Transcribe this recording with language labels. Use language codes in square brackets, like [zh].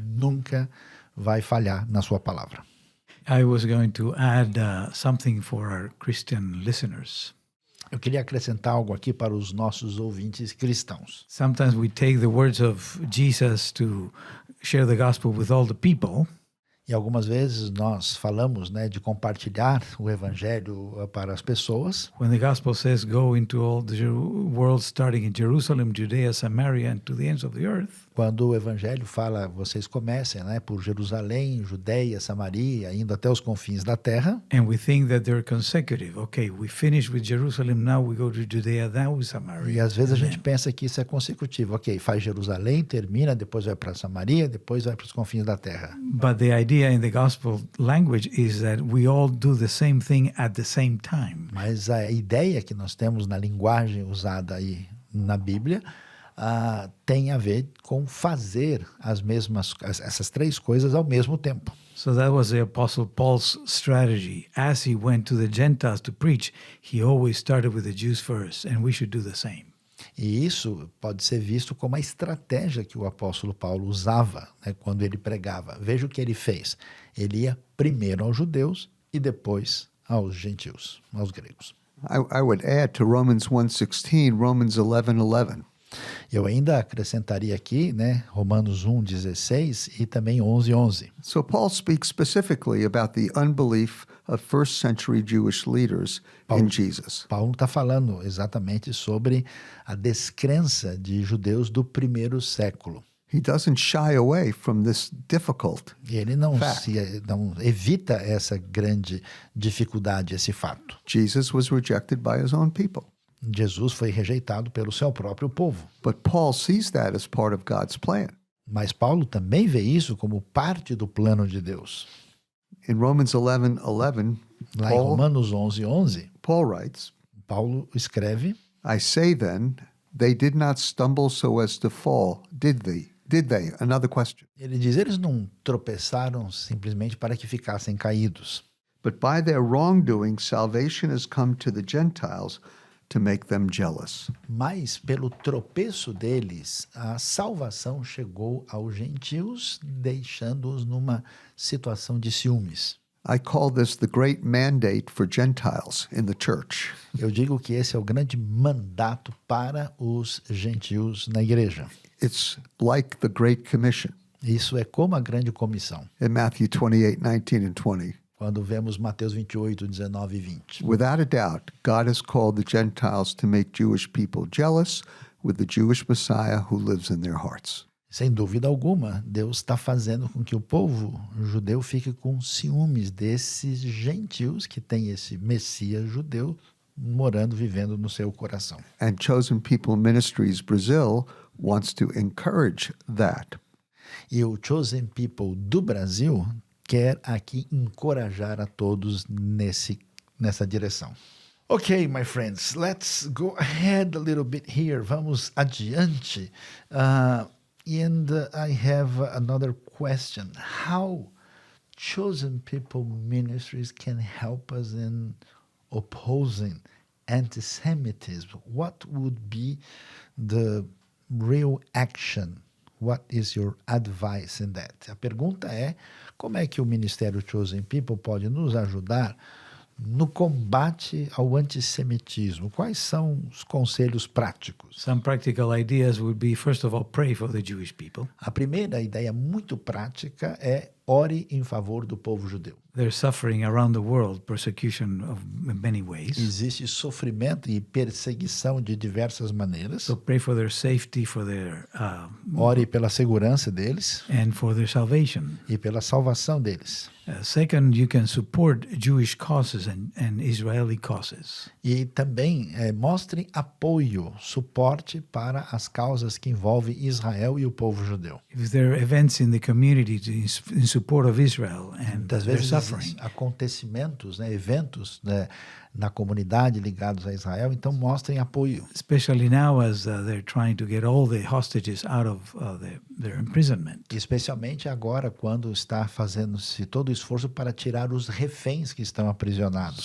[pt] nunca vai falhar na sua palavra. [en] I was going to add something for our Christian listeners. [pt] Eu queria acrescentar algo aqui para os nossos ouvintes cristãos. [en] Sometimes we take the words of Jesus to share the gospel with all the people, [pt] E algumas vezes nós falamos, né, de compartilhar o evangelho para as pessoas. [en] When the gospel says, go into all the world, starting in Jerusalem, Judea, Samaria, and to the ends of the earth. [pt] Quando o evangelho fala, vocês comecem, né, por Jerusalém, Judeia, Samaria, indo até os confins da terra. [en] And we think that they're consecutive. Okay, we finished with Jerusalem, now we go to Judea, now Samaria. [pt] E às vezes a gente pensa que isso é consecutivo. Ok, faz Jerusalém, termina, depois vai para Samaria, depois vai para os confins da terra. [en] But the idea in the gospel language is that we all do the same thing at the same time. [pt] Mas a ideia que nós temos na linguagem usada aí na Bíblia tem a ver com fazer essas três coisas ao mesmo tempo. [en] So that was the Apostle Paul's strategy. As he went to the Gentiles to preach, he always started with the Jews first, and we should do the same. [pt] E isso pode ser visto como a estratégia que o apóstolo Paulo usava, né, quando ele pregava. Veja o que ele fez. Ele ia primeiro aos judeus e depois aos gentios, aos gregos. [en] I would add to Romans 1:16, Romans 11:11. [pt] Eu ainda acrescentaria aqui, né, Romanos 1:16 e também 11:11. [en] So Paul speaks specifically about the unbelief of first century Jewish leaders in Jesus. [pt] Paulo está falando exatamente sobre a descrença de judeus do primeiro século. [en] He doesn't shy away from this difficult. [pt] E ele não [en] fact. [pt] não evita essa grande dificuldade, esse fato. [en] Jesus was rejected by his own people. [pt] Jesus foi rejeitado pelo seu próprio povo. [en] But Paul sees that as part of God's plan. [pt] Mas Paulo também vê isso como parte do plano de Deus. [en] In Romans 11:11, [pt] Lá em Romanos 11:11, [en] Paul writes, [pt] Paulo escreve: [en] I say then, they did not stumble so as to fall, did they? Did they? Another question. [pt] Ele diz, eles não tropeçaram simplesmente para que ficassem caídos. [en] But by their wrongdoing, salvation has come to the Gentiles to make them jealous. [pt] Mas pelo tropeço deles, a salvação chegou aos gentios, deixando-os numa situação de ciúmes. [en] I call this the great mandate for Gentiles in the church. [pt] Eu digo que esse é o grande mandato para os gentios na igreja. [en] It's like the Great Commission [pt] Isso é como a grande comissão. [en] in Matthew 28:19 and 20. [pt] Quando vemos Mateus 28, 19 e 20. [en] Without a doubt, God has called the Gentiles to make Jewish people jealous with the Jewish Messiah who lives in their hearts. [pt] Sem dúvida alguma, Deus está fazendo com que o povo judeu fique com ciúmes desses gentios que têm esse Messias judeu morando, vivendo no seu coração. [en] And Chosen People Ministries Brazil wants to encourage that. [pt] E o Chosen People do Brasil quer aqui encorajar a todos nessa direção. [en] Ok, my friends, let's go ahead a little bit here. [pt] Vamos adiante. [en] And I have another question. How Chosen People Ministries can help us in opposing anti-Semitism? What would be the real action? What is your advice in that? [pt] A pergunta é, como é que o Ministério Chosen People pode nos ajudar no combate ao antissemitismo? Quais são os conselhos práticos? [en] Some practical ideas would be, first of all, pray for the Jewish people. [pt] A primeira ideia muito prática é ore em favor do povo judeu. [en] They're suffering around the world persecution of many ways. [pt] Existe sofrimento e perseguição de diversas maneiras. [en] So pray for their safety, for their [pt] Ore pela segurança deles [en] and for their salvation. [pt] e pela salvação deles. [en] Second, you can support Jewish causes and Israeli causes. [pt] E também mostre apoio, suporte para as causas que envolvem Israel e o povo judeu. [en] If there are events in the community in support of Israel and [pt] Muitas [en] they're [pt] vezes [en] suffering, [pt] acontecimentos, eventos na comunidade ligados a Israel, então mostrem apoio. [en] especially now as they're trying to get all the hostages out of their imprisonment. [pt] Especialmente agora, quando está fazendo-se todo o esforço para tirar os reféns que estão aprisionados.